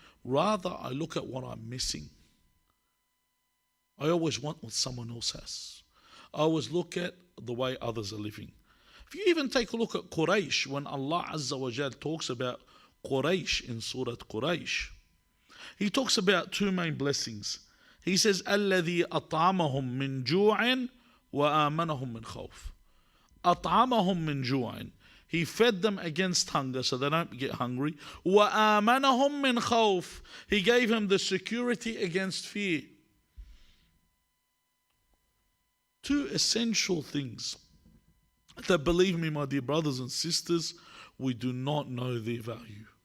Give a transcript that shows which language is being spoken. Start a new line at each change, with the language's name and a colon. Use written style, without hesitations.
English: Rather, I look at what I'm missing. I always want what someone else has. I always look at the way others are living. If you even take a look at Quraysh, when Allah Azza wa Jal talks about Quraysh in Surah Quraysh, He talks about two main blessings. He says,
Arabic: الَّذِي أَطْعَمَهُم مِّن جُوعٍ وَآمَنَهُم مِّن خَوْفٍ. أَطْعَمَهُم مِّن جُوعٍ.
English: He fed them against hunger so they don't get hungry.
Arabic: وَآمَنَهُم مِّن خَوْفٍ.
English: He gave them the security against fear. Two essential things that, believe me, my dear brothers and sisters, we do not know their value.